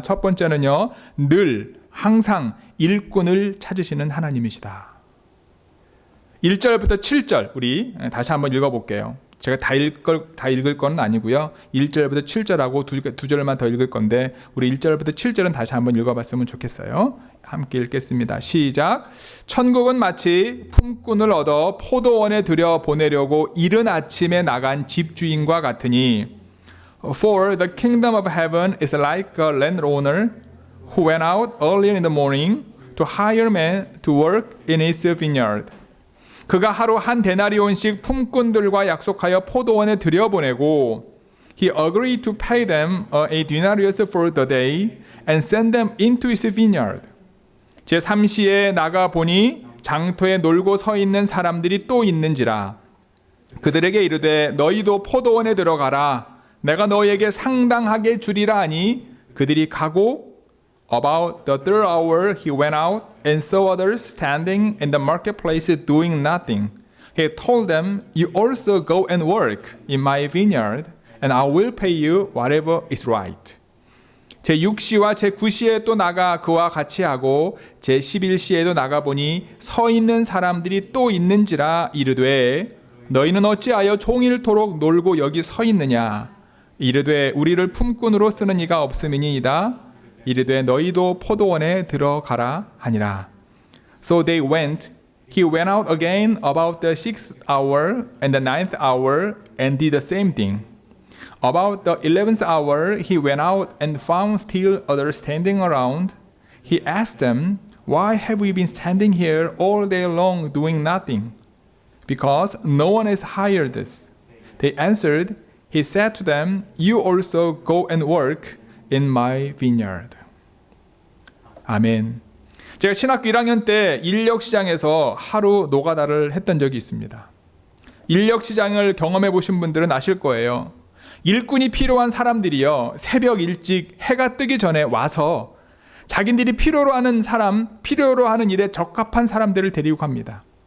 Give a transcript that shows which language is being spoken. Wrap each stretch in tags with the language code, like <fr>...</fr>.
<ko>첫 번째는요, 늘 항상 일꾼을 찾으시는 하나님이시다. 1절부터 7절 우리 다시 한번 읽어볼게요. 제가 다 읽을 건 아니고요. 1절부터 7절하고 두 절만 더 읽을 건데 우리 1절부터 7절은 다시 한번 읽어봤으면 좋겠어요. 함께 읽겠습니다. 시작. 천국은 마치 품꾼을 얻어 포도원에 들여 보내려고 이른 아침에 나간 집주인과 같으니</ko> <en>For the kingdom of heaven is like a landowner who went out early in the morning to hire men to work in his vineyard.</en> <ko>그가 하루 한 데나리온씩 품꾼들과 약속하여 포도원에 들여보내고</ko> <en>He agreed to pay them a denarius for the day and send them into his vineyard.</en> <ko>제3시에 나가보니 장터에 놀고 서 있는 사람들이 또 있는지라 그들에게 이르되 너희도 포도원에 들어가라 내가 너희에게 상당하게 주리라 하니 그들이 가고</ko> <en>About the third hour he went out and saw others standing in the marketplace doing nothing. He told them, You also go and work in my vineyard, and I will pay you whatever is right.</en> <ko>제6시와 제9시에 또 나가 그와 같이 하고 제11시에도 나가보니 서 있는 사람들이 또 있는지라 이르되 너희는 어찌하여 종일토록 놀고 여기 서 있느냐? 이르되 우리를 품꾼으로 쓰는 이가 없음이니이다. 이르되 너희도 포도원에 들어가라 하니라.</ko> <en>So they went. He went out again about the 6th hour and the 9th hour and did the same thing. About the 11th hour he went out and found still others standing around. He asked them, Why have we been standing here all day long doing nothing? Because no one has hired us. They answered, He said to them, You also go and work in my vineyard.</en> <ko>아멘. 제가 신학교 1학년 때 인력시장에서 하루 노가다를 했던 적이 있습니다. 인력시장을 경험해 보신 분들은 아실 거예요. 일꾼이 필요한 사람들이요, 새벽 일찍 해가 뜨기 전에 와서 자기들이 필요로 하는 일에 적합한 사람들을 데리고 갑니다.</ko>